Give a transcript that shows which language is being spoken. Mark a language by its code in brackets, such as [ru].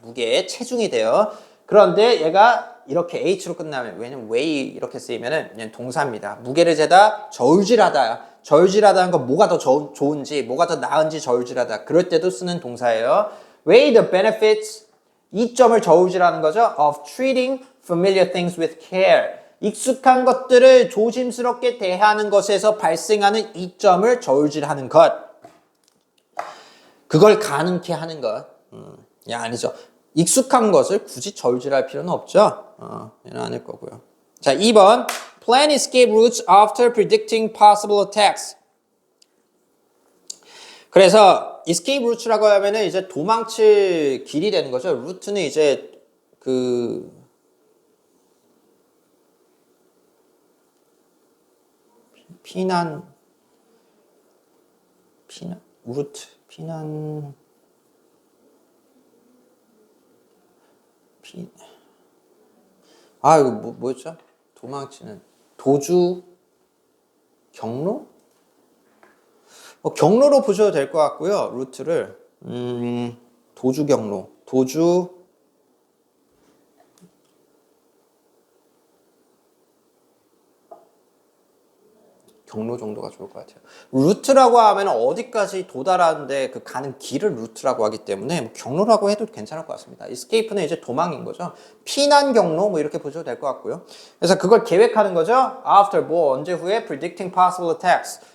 [ko] 무게, 체중이 돼요. 그런데 얘가 이렇게 h로 끝나면, 왜냐면 weigh 이렇게 쓰이면은 얘는 동사입니다. 무게를 재다, 저울질하다. 저울질하다는 건 뭐가 더 좋은지, 뭐가 더 나은지 저울질하다. 그럴 때도 쓰는 동사예요. [en] weigh the benefits, [ko] 이점을 저울질하는 거죠. [en] of treating familiar things with care. [ko] 익숙한 것들을 조심스럽게 대하는 것에서 발생하는 이점을 저울질하는 것. 그걸 가능케 하는 것. 아니죠. 익숙한 것을 굳이 저울질할 필요는 없죠. 얘는 아닐 거고요. 자, 2번. [en] Plan escape routes after predicting possible attacks. [ko] 그래서 escape route라고 하면은 이제 도망칠 길이 되는 거죠. 루트는 이제 이거 뭐였죠? 도망치는 도주 경로? 경로로 보셔도 될 것 같고요. 루트를 도주 경로, 경로 정도가 좋을 것 같아요. 루트라고 하면 어디까지 도달하는데 그 가는 길을 루트라고 하기 때문에 뭐 경로라고 해도 괜찮을 것 같습니다. escape는 이제 도망인 거죠. 피난 경로 뭐 이렇게 보셔도 될 것 같고요. 그래서 그걸 계획하는 거죠. [en] After [ko] 언제 후에 [en] predicting possible attacks.